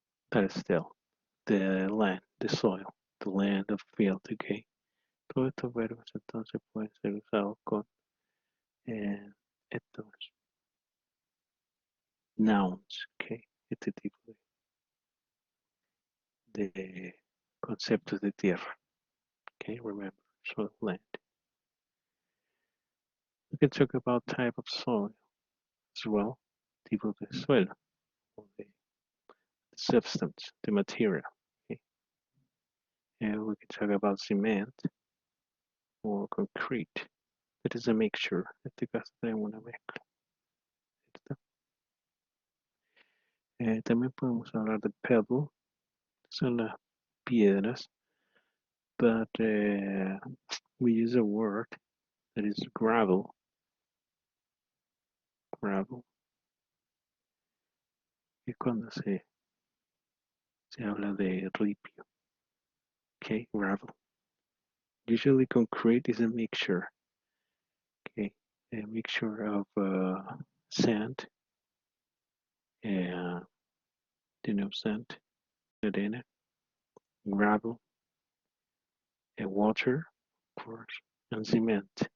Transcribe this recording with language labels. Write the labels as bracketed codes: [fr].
[en] That is still the land, the soil, the land of field, okay? [es] Todos estos verbos entonces pueden ser usados con estos nouns, okay? Este tipo de conceptos de tierra, okay? [en] Remember, soil, land. We can talk about type of soil as well, [es] tipo de suelo, [en] or the substance, the material, okay? And we can talk about cement or concrete. It is a mixture. [es] En este caso tenemos una mezcla. También podemos hablar de pebble, son las piedras, [en] but we use a word that is gravel. Gravel. [es] Es cuando se habla de ripio. [en] Okay, gravel. Usually concrete is a mixture. Okay, a mixture of sand, and sand, arena, gravel, and water, of course, and cement.